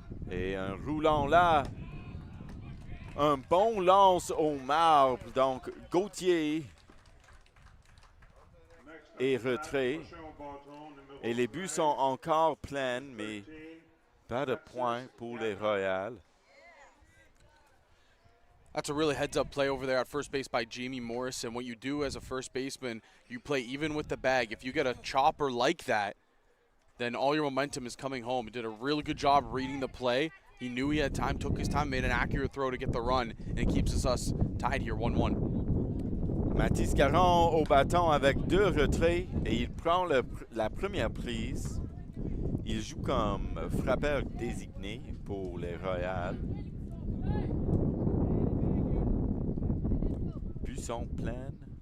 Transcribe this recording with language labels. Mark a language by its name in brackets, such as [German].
[French] Et un roulant là. Un bon lance au marbre. Donc, Gauthier et retrait. Et les buts sont encore pleins, mais pas de points pour les Royals. [English] That's a really heads-up play over there at first base by Jamie Morrison. What you do as a first baseman, you play even with the bag. If you get a chopper like that, then all your momentum is coming home. He did a really good job reading the play. He knew he had time, took his time, made an accurate throw to get the run, and it keeps us tied here 1-1. [French] Mathis Caron au bâton avec 2 retraits et il prend la première prise. Il joue comme frappeur désigné pour les Royals. Buisson pleine.